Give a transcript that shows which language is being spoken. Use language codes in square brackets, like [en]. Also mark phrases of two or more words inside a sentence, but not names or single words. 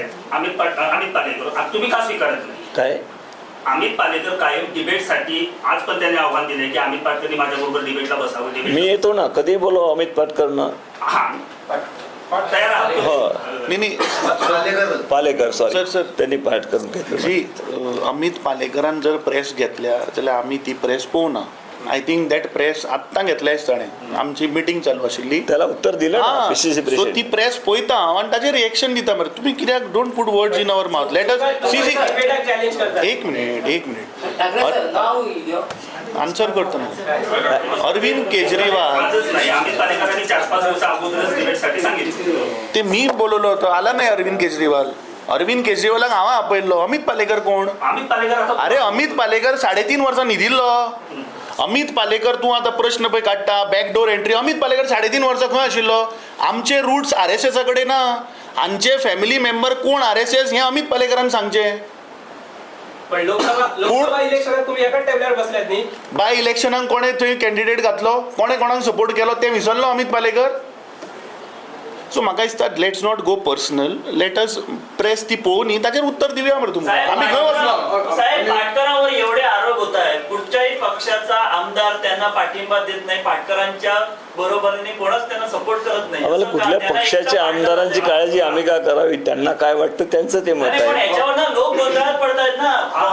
[mr] अमित पालेकर तुम्ही का स्वीकारत नाही? काय अमित पालेकर कायम डिबेटसाठी आज पण त्यांनी आव्हान दिले की अमित पाटकरनी माझ्याबरोबर डिबेटला बसावं. मी येतो ना, कधी बोलव अमित पाटकरनं. तयार आहात? हो, नाही पालेकर सॉरी सर त्यांनी पाठ करून घेतलं. [kok] जी अमित पालेकरान जर प्रेस घेतल्या जाल्यार आमी ती प्रेस पळोवना. [en] I think that press [kok] आत्तां घेतल्याच ताणें, आमची मिटींग चालू आशिल्ली, [mr] त्याला उत्तर दिलं ना PCC सो प्रेसिडेंट. [kok] ती प्रेस पळयता आनी ताचेर रिएक्शन दिता. मरे तुम्ही कित्याक [en] don't put words in our mouth. Let us see [mr] चॅलेंज करतात. एक मिनिट आन्सर करतो ना. अरविंद केजरीवाल आजच नाही, अमित पालेकरांनी 4-5 दिवस अगोदरच डिबेटसाठी सांगितलं. ते मी बोलवलं होतं, आला नाही अरविंद केजरीवाल. [kok] अरविंद केजरीवालाक हांव आपयल्लो. अमित पालेकर कोण? अमित पालेकर आता अरे अमित पालेकर 3.5 वर्सां न्हिदिल्लो. अमित पालेकर तूं आतां प्रश्न पळय काडटा, बॅकडोर एंट्री. अमित पालेकर 3.5 वर्सां खंय आशिल्लो? आमचे रूट्स RSS कडेन ना. आमचे [en] family member [kok] कोण RSS हें अमित पालेकरान सांगचें. [mr] पण लोकसभा इलेक्शनात तुम्ही एकाच टेबलार बसल्यात न्ही. [kok] बाय इलेक्शनाक कोणें थंय कॅन्डिडेट घातलो, कोणें कोणाक सपोर्ट केलो तें विसरलो अमित पालेकर. सो म्हाका दिसता [en] let's not go personal, let us [kok] प्रेस ती पळोवन न्ही ताचेर उत्तर दिवया मरे तुमकां. आमी खंय वचना. [mr] साहेब, पाटकरांवर एवढे आरोप होत आहेत, कुठच्याही पक्षाचा आमदार त्यांना पाठिंबा देत नाही, पाटकरांच्या बरोबरीने कोणच त्यांना सपोर्ट करत नाही. आम्हाला कुठल्या पक्षाच्या आमदारांची काळजी आम्ही का करावी? त्यांना काय वाटतं त्यांचं ते मत पण आहे. याच्यावर ना लोक गोंधळात पडतायत ना.